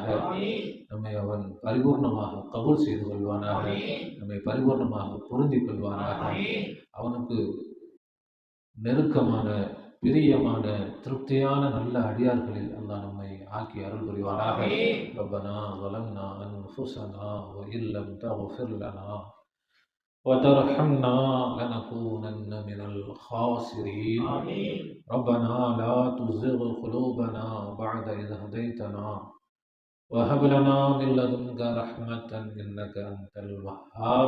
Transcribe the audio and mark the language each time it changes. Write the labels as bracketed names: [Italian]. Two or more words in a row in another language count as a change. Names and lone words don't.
[Tamil] நம்மை அவன் பரிபூர்ணமாக கபூல் செய்து கொள்வானாக. நம்மை பரிபூர்ணமாக பொருந்திக் கொள்வானாக. அவனுக்கு நெருக்கமான, பிரியமான, திருப்தியான நல்ல அடியார்களில் அல்லாஹ் நம்மை ஆக்கி அருள் புரிவானாக. [Arabic] ரப்பனா ظلمنا أنفسنا وإن لم تغفر لنا وترحمنا لنكونن من الخاسرين. ربنا لا تزغ قلوبنا بعد إذ هديتنا وهب لنا من لدنك رحمة إنك أنت الوهاب.